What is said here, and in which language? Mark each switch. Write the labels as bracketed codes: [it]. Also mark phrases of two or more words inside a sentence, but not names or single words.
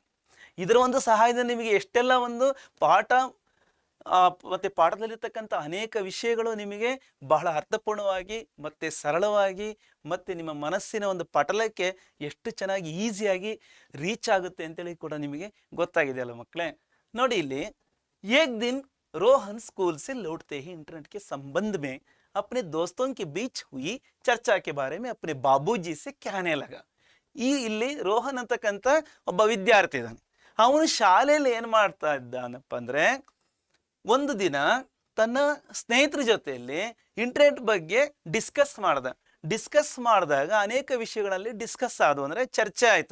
[kn] ಇದರ ಒಂದು ಸಹಾಯದಿಂದ ನಿಮಗೆ ಎಷ್ಟೆಲ್ಲ ಒಂದು ಪಾಠ ಮತ್ತೆ ಪಾಠದಲ್ಲಿರ್ತಕ್ಕಂಥ ಅನೇಕ ವಿಷಯಗಳು ನಿಮಗೆ ಬಹಳ ಅರ್ಥಪೂರ್ಣವಾಗಿ ಮತ್ತೆ ಸರಳವಾಗಿ ಮತ್ತೆ ನಿಮ್ಮ ಮನಸ್ಸಿನ ಒಂದು ಪಟಲಕ್ಕೆ ಎಷ್ಟು ಚೆನ್ನಾಗಿ ಈಸಿಯಾಗಿ ರೀಚ್ ಆಗುತ್ತೆ ಅಂತೇಳಿ ಕೂಡ ನಿಮಗೆ ಗೊತ್ತಾಗಿದೆ ಅಲ್ಲ ಮಕ್ಕಳೇ. ನೋಡಿ, ಇಲ್ಲಿ [hi] एक दिन रोहन स्कूल से लौटते ही इंटरनेट के संबंध में अपने दोस्तों के बीच हुई चर्चा के बारे में अपने बाबूजी से कहने लगा. [kn] ಈ ಇಲ್ಲಿ ರೋಹನ್ ಅಂತಕ್ಕಂಥ ಒಬ್ಬ ವಿದ್ಯಾರ್ಥಿ ಇದ್ದಾನೆ. ಅವನು ಶಾಲೆಯಲ್ಲಿ ಏನ್ ಮಾಡ್ತಾ ಇದ್ದಾನಪ್ಪ ಅಂದ್ರೆ, ಒಂದು ದಿನ ತನ್ನ ಸ್ನೇಹಿತರ ಜೊತೆಯಲ್ಲಿ ಇಂಟರ್ನೆಟ್ ಬಗ್ಗೆ ಡಿಸ್ಕಸ್ ಮಾಡಿದಾಗ ಅನೇಕ ವಿಷಯಗಳಲ್ಲಿ ಡಿಸ್ಕಸ್ ಆದವು ಅಂದ್ರೆ ಚರ್ಚೆ ಆಯ್ತು.